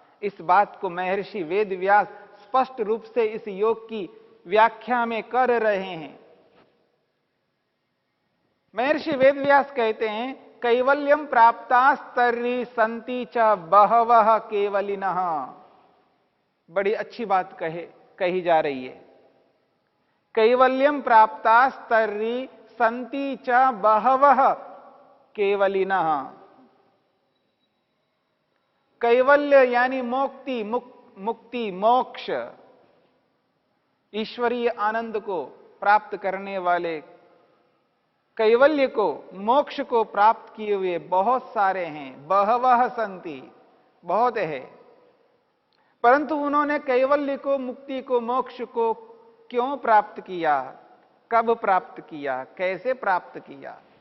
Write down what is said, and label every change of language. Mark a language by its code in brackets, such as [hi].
[hi] इस बात को महर्षि वेदव्यास स्पष्ट रूप से इस योग की व्याख्या में कर रहे हैं। महर्षि वेदव्यास कहते हैं, [sa] कैवल्यम प्राप्तास्तर्हि सन्ति च बहवः केवलिनः। बड़ी अच्छी बात कही जा रही है। कैवल्यम प्राप्तास्तर्हि सन्ति च बहवः केवलिनः। [hi] कैवल्य यानी मुक्ति, मुक्ति, मोक्ष, ईश्वरीय आनंद को प्राप्त करने वाले, कैवल्य को, मोक्ष को प्राप्त किए हुए बहुत सारे हैं। [sa] बहवः सन्ति, [hi] बहुत है। परंतु उन्होंने कैवल्य को, मुक्ति को, मोक्ष को क्यों प्राप्त किया, कब प्राप्त किया, कैसे प्राप्त किया?